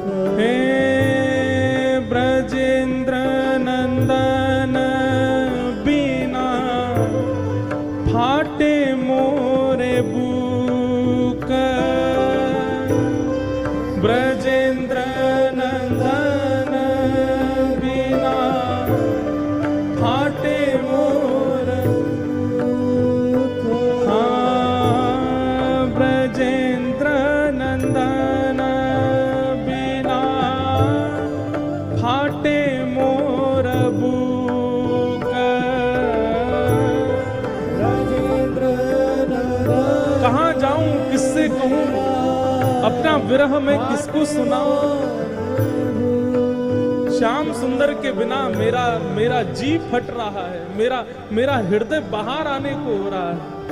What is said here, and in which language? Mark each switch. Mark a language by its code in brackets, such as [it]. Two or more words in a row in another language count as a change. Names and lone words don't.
[bn] হে ব্রজেন্দ্র নন্দন বিনা ফাটে মোরে বুক, ব্রজেন্দ্র নন্দন বিনা ফাটে মোর, হাঁ ব্রজেন্দ্র নন্দন বিনা ফাটে মোর বুক, [hi] कहाँ जाऊं किससे कहूं अपना विरह में किसको सुनाऊं, श्याम सुंदर के बिना मेरा जी फट रहा है, मेरा हृदय बाहर आने को हो रहा है।